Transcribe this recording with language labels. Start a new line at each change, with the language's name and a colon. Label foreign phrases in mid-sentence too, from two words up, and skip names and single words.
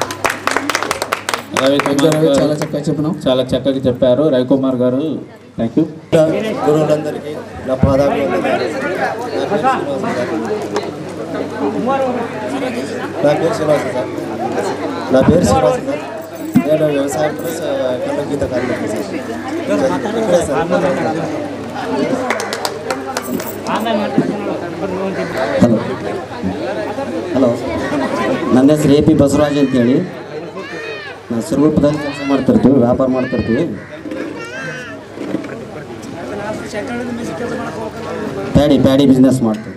Telugu: చాలా చక్కగా చెప్పినాం, చాలా చక్కగా చెప్పారు రవికుమార్ గారు.
English: Thank you.
Telugu: గురువులందరికీ నా పాదాభివందనాలు. నా పేరు శ్రీనివాస్ సార్. నేను వ్యవసాయం ప్లస్ కళ్ళు గీత కార్మికుడు సార్.
Kannada: ಹಲೋ, ನನ್ನ ಹೆಸರು AP ಬಸವರಾಜ್ ಅಂತೇಳಿ. ನಾವು ಸಿರುಗುಪ್ಪದಲ್ಲಿ ಕೆಲಸ ಮಾಡ್ತಿರ್ತೀವಿ, ವ್ಯಾಪಾರ ಮಾಡ್ತಿರ್ತೀವಿ.
English: paddy business
Kannada: ಮಾಡ್ತೀವಿ.